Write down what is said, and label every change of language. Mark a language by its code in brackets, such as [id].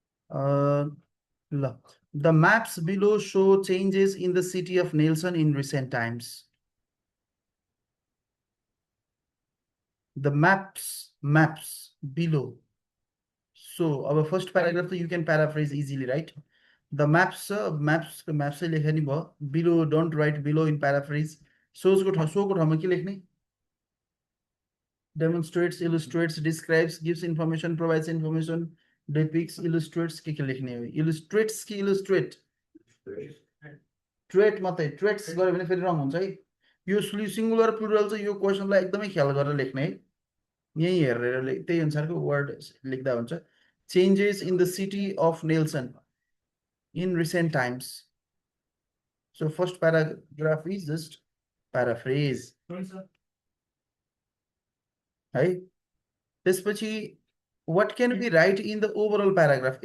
[en] The maps below show changes in the city of Nelson in recent times. The maps below. So our first paragraph, you can paraphrase easily, right? The maps [ne] लेख्ने नि भयो. [en] Below, don't write below in paraphrase. [ne] Shows को ठाउँमा के लेख्ने? [en] Demonstrates, illustrates, describes, gives information, provides information, depicts, illustrates [ne] के लेख्ने हो? [en] Illustrates कि illustrate? [ne] ट्रेट मात्रै ट्रेट्स गरे भने फेरि रङ हुन्छ है. यो सिंगुलर प्लुरल चाहिँ यो क्वेसनलाई एकदमै ख्याल गरेर लेख्ने है. यही हेरेर त्यही अनुसारको वर्ड लेख्दा हुन्छ. [en] Changes in the city of Nelson in recent times. So first paragraph is just paraphrase. [ne] है. त्यसपछि [en] what can we write in the overall paragraph?